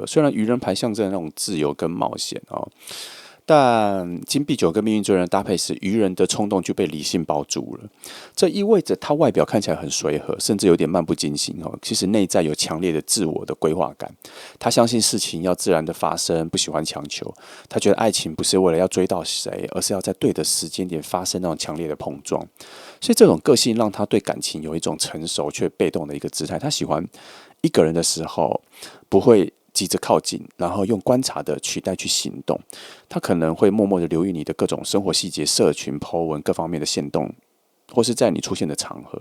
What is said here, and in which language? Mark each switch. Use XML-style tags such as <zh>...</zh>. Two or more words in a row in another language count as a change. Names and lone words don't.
<zh>雖然愚人牌象徵那種自由跟冒險哦。但金幣9跟命運之人的搭配時，愚人的衝動就被理性包住了。這意味着他外表看起來很隨和，甚至有點漫不經心哦。其實內在有強烈的自我的規劃感。他相信事情要自然的發生，不喜歡強求。他覺得愛情不是為了要追到誰，而是要在對的時間點發生那種強烈的碰撞。所以這種個性讓他對感情有一種成熟卻被動的一個姿態。他喜歡一個人的時候不會急着靠近，然後用觀察的取代去行動。他可能會默默的留意你的各種生活細節、社群 po 文各方面的限動，或是在你出現的場合。</zh>